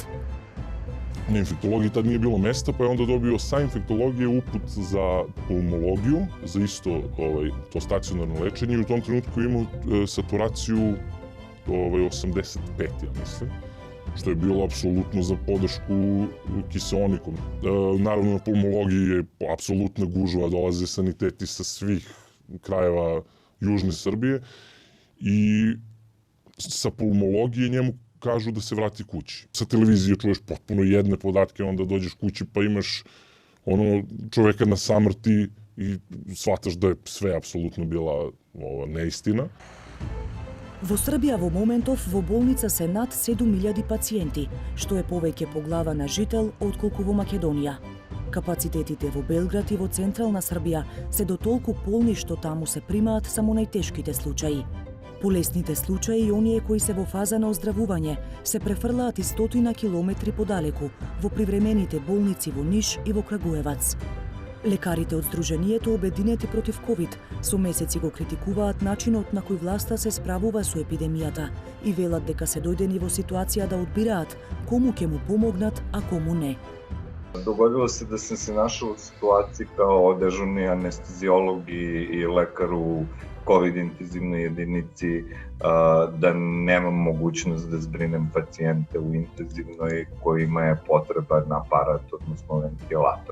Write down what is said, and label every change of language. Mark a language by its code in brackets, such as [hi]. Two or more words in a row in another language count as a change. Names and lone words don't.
[sr] На инфектологија тад не било места, па е онда добио са инфектологија упут за пулмологiju, за исто то стационарно лечење и у том тренутку имал сатурацију 85, ја мислам, што е било апсолутно за подршку киселником. Наравно на пулмологија е апсолутна гужва, долазе санитети со свих крајева Јужне Србије и sa pulmologije njemu kažu da se vrati kući. Sa televizije čuješ potpuno jedne podatke, onda dođeš kući pa imaš čoveka na samrti i shvataš da je sve apsolutno bila neistina. [mk] Во Србија во моментов во болница се над 7.000 пациенти, што е повеќе по глава на жител отколку во Македонија. Капацитетите во Белград и во централна Србија се дотолку полни што таму се примаат само најтешките случаи. Полесните случаи и оние кои се во фаза на оздравување се префрлаат и 100 километри подалеку во привремените болници во Ниш и во Крагуевац. Лекарите од Сдруженијето Обединети против ковид со месеци го критикуваат начинот на кој власта се справува со епидемијата и велат дека се дојдени во ситуација да одбираат кому ќе му помогнат, а кому не. [sr] Dogodilo se da sam se našao u situaciji kao dežurni anestezijolog i lekar u COVID intenzivnoj jedinici, da nemam mogućnost da zbrinem pacijente u intenzivnoj kojima je potreban aparat, odnosno ventilator.